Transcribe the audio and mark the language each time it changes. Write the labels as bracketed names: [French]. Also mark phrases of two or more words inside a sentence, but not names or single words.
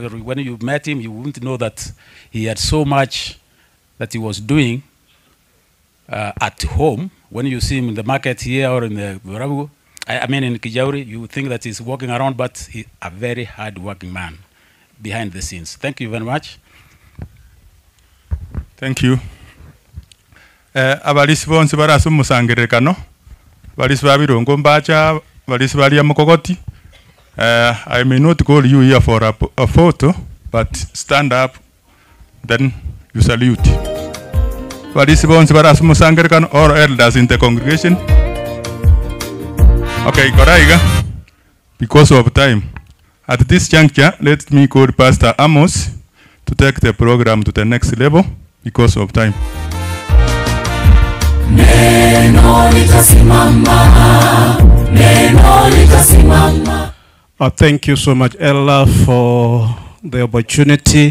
[English] When you met him, you wouldn't know that he had so much that he was doing at home. When you see him in the market here or in the Borabu, I mean in Kijauri, you think that he's walking around, but he's a very hard-working man behind the scenes. Thank you very much. Thank you. [Gusii] Abalisi bonse barasu musangerekano. Balisi babirongo mbacha, balisi bali amukogoti. [English] I may not call you here for a photo, but stand up, then you salute. [Gusii] Balisi bonse barasu musangerekano, [English] or elders in the congregation. Okay, Koraiga, because of time. At this juncture, let me call Pastor Amos to take the program to the next level because of time. Thank you so much, Ella, for the opportunity.